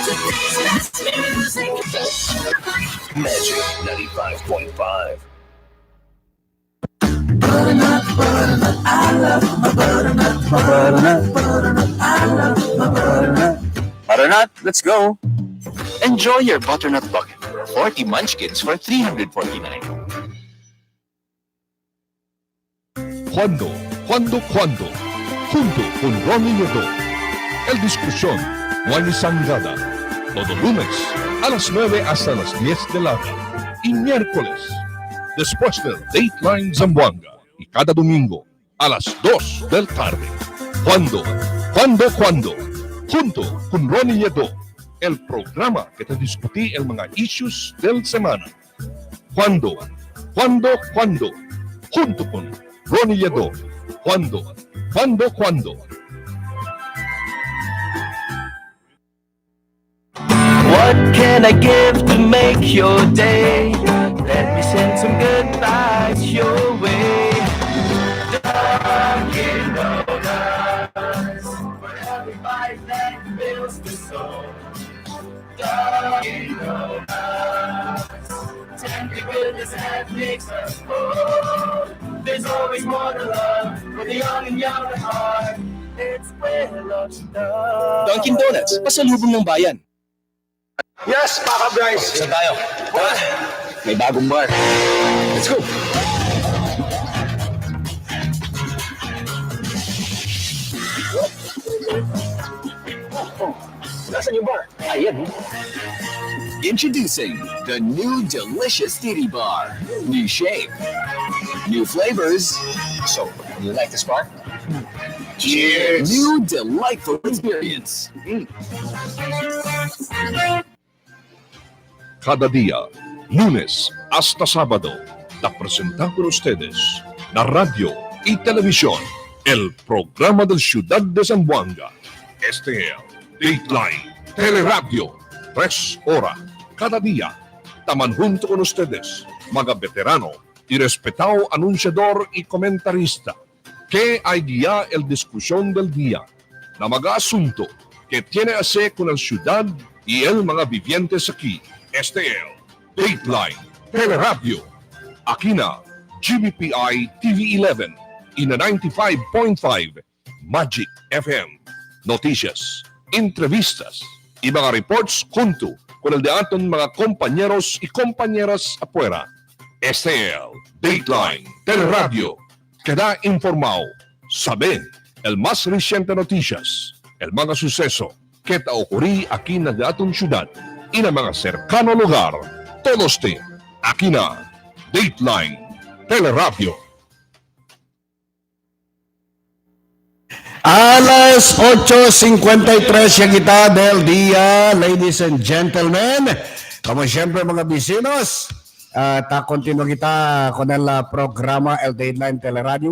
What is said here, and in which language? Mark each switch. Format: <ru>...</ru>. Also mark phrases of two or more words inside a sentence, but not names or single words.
<en>Magic 95.5. Butternut, butternut, I love my butternut. Butternut, butternut, I love my butternut. Butternut, let's go. Enjoy your butternut bucket. 40 munchkins for $349.</en> <cbk>Cuando, junto con Ronnie Yodo, el discusión, Juan Sangada, todo lunes a las 9 hasta las 10 de la noche y miércoles después del Dateline Zamboanga y cada domingo a las 2 del tarde. Cuando, junto con Ronnie Yodo, el programa que te discutí el mga issues del semana. Cuando, junto con Ronnie Yodo. Cuando.</cbk> <en>What can I give to make your day? Let me send some good vibes your way. Dunkin' Donuts, for every bite that fills the soul. Dunkin' Donuts, tender goodness that makes us whole. There's always more to love for the young and young at heart. It's where love starts. Dunkin' Donuts,</en> <tl>pasalubong ng bayan.</tl> <en>Yes, Paka Bryce.</en> <tl>Saan tayo? May bagong bar.</tl> <en>Let's go!</en> <tl>Nasaan yung bar? Ayan.</tl> <en>Introducing the new delicious titty bar. New shape, new flavors. So, you like this bar? Cheers. New delightful experience.</en> <cbk>Cada día, lunes hasta sábado, la presentamos por ustedes la radio y televisión, el programa del Ciudad de Zamboanga. Este es Dateline Teleradyo, 3 horas cada día. Taman junto con ustedes, mga veterano y respetado anunciador y comentarista, que hay guía el discusión del día, na mga asunto que tiene a ver con el ciudad y el mga vivientes aquí. Este es Dateline Teleradyo. Aquí na GBPI TV 11 y na 95.5 Magic FM. Noticias, entrevistas y mga reports junto con el de aton mga compañeros y compañeras afuera. Este es Dateline Teleradyo. Queda informado, sabe el más reciente noticias, el mga suceso que ta ocurrí aquí na daton ciudad y na mga cercano lugar. Todos te, aquí na Dateline Teleradyo. Alas 8:53 yung kita del día,</cbk> <en>ladies and gentlemen.</en> <cbk>Como siempre mga bisinos, continue kita con el programa El Dateline Teleradio.</cbk>